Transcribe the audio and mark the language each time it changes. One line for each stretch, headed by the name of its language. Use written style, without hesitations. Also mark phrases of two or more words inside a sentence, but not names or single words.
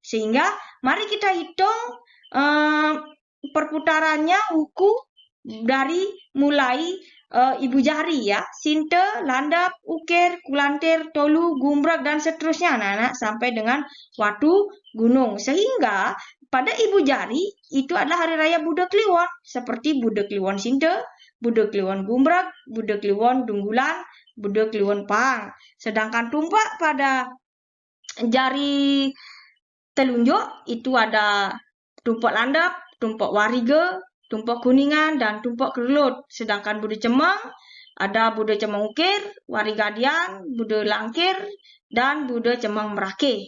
Indonesian: Sehingga mari kita hitung perputarannya wuku dari mulai ibu jari ya, Sinta, Landap, Ukir, Kulantir, Tolu, Gumbrag, dan seterusnya anak-anak sampai dengan Watu Gunung. Sehingga pada ibu jari itu adalah hari raya Buddha Kliwon, seperti Buddha Kliwon Sinta, Buddha Kliwon Gumbrag, Buddha Kliwon Dunggulan, Buddha Kliwon Pang. Sedangkan Tumpak pada jari telunjuk itu ada Tumpak Landap, Tumpak Wariga, Tumpak Kuningan, dan Tumpak Kelut. Sedangkan Buddha Cemang ada Buddha Cemang Ukir, Warigadian, Buddha Langkir, dan Buddha Cemang Merake.